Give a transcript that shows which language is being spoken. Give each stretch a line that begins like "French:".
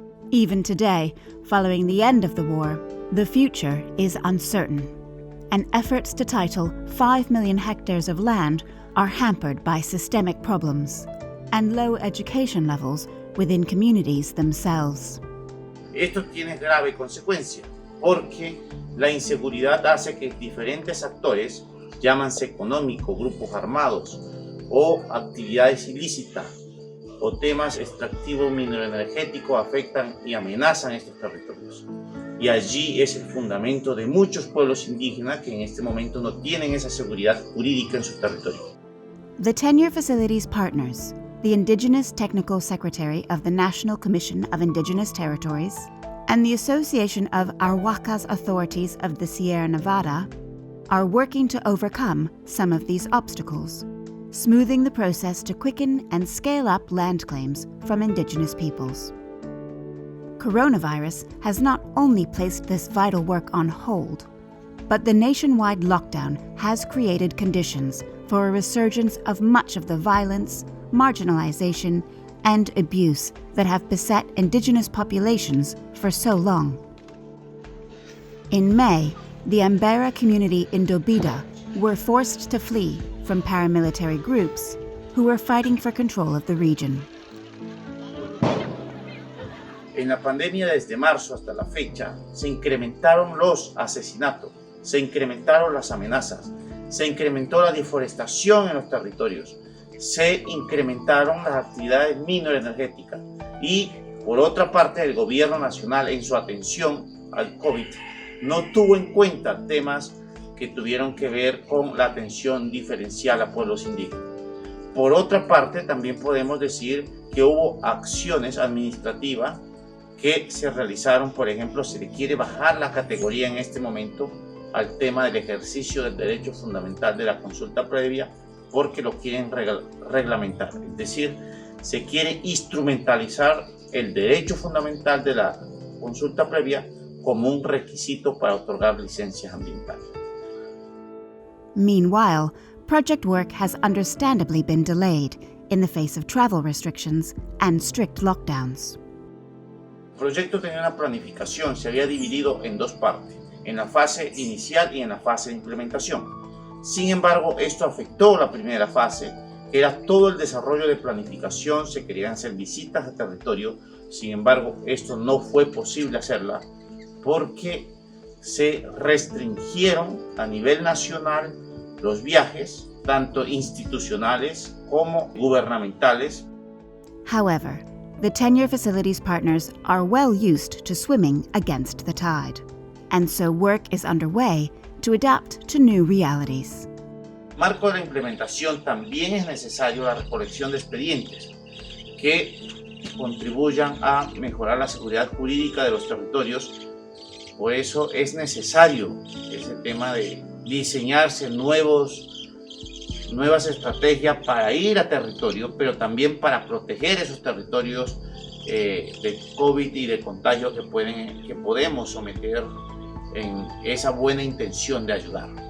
English: Even today, following the end of the war, the future is uncertain, and efforts to title 5 million hectares of land are hampered by systemic problems and low education levels within communities themselves.
Spanish: Esto tiene grave consecuencia, porque la inseguridad hace que diferentes actores, llámanse económicos, grupos armados o actividades ilícitas o temas extractivos mineroenergéticos afectan y amenazan estos territorios. Y allí es el fundamento de muchos pueblos indígenas que en este momento no tienen esa seguridad jurídica en sus territorios.
English: The Tenure Facilities partners, the Indigenous Technical Secretary of the National Commission of Indigenous Territories, and the Association of Arhuacas Authorities of the Sierra Nevada, are working to overcome some of these obstacles, smoothing the process to quicken and scale up land claims from indigenous peoples. Coronavirus has not only placed this vital work on hold, but the nationwide lockdown has created conditions for a resurgence of much of the violence, marginalization, and abuse that have beset indigenous populations for so long. In May, the Ambera community in Dobida were forced to flee from paramilitary groups who were fighting for control of the region.
Spanish: En la pandemia desde marzo hasta la fecha se incrementaron los asesinatos, se incrementaron las amenazas, se incrementó la deforestación en los territorios, se incrementaron las actividades mineroenergéticas y, por otra parte, el gobierno nacional en su atención al COVID no tuvo en cuenta temas que tuvieron que ver con la atención diferencial a pueblos indígenas. Por otra parte, también podemos decir que hubo acciones administrativas que se realizaron. Por ejemplo, se le quiere bajar la categoría en este momento al tema del ejercicio del derecho fundamental de la consulta previa porque lo quieren reglamentar. Es decir, se quiere instrumentalizar el derecho fundamental de la consulta previa como un requisito para otorgar licencias ambientales.
English: Meanwhile, project work has understandably been delayed in the face of travel restrictions and strict lockdowns.
Spanish: El proyecto tenía una planificación, se había dividido en 2 partes, en la fase inicial y en la fase de implementación. Sin embargo, esto afectó la primera fase, que era todo el desarrollo de planificación, se querían hacer visitas a territorio. Sin embargo, esto no fue posible hacerla porque se restringieron a nivel nacional los viajes, tanto institucionales como gubernamentales.
English: However, the Tenure Facilities partners are well used to swimming against the tide, and so work is underway to adapt to new realities.
Spanish: Marco de la implementación también es necesario la recolección de expedientes que contribuyan a mejorar la seguridad jurídica de los territorios. Por eso es necesario ese tema de diseñarse nuevas estrategias para ir a territorio, pero también para proteger esos territorios de COVID y de contagio que podemos someter en esa buena intención de ayudar.